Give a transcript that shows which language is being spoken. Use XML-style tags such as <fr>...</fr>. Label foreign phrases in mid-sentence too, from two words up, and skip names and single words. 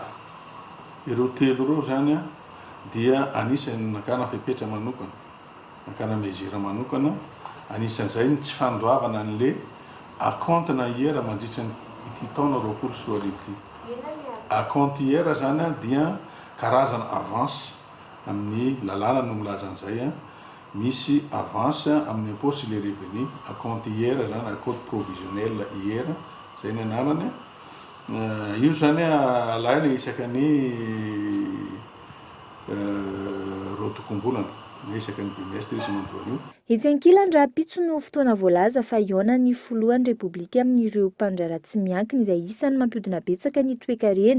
<mg>Ireo telo ireo zany a dia anisany nakana fepetra manokana, nakana mezira manokana, anisan'izay ny tsy fandoavana an'le acompte-na iera mandritra ity taona 2024 ity. Acompte iera zany a dia karazana avance amin'ny lalàna no milaza an'izay a. Misy avance amin'ny</mg> <fr>impôt sur les revenus,</fr> <mg>acompte iera zany,</mg> <fr>acompte provisionnel</fr> <mg>iera, zay ny anarany. Io zany alaina isaka ny rotokom-bolana, na isaka ny bimestre izy mandoana io. Etsy ankilany raha pitso no fotoana voalaza fa iona ny foloan'ny Repoblika amin'ireo mpandrara tsy miankina izay isany mampiodina betsaka ny toe-karena.</mg>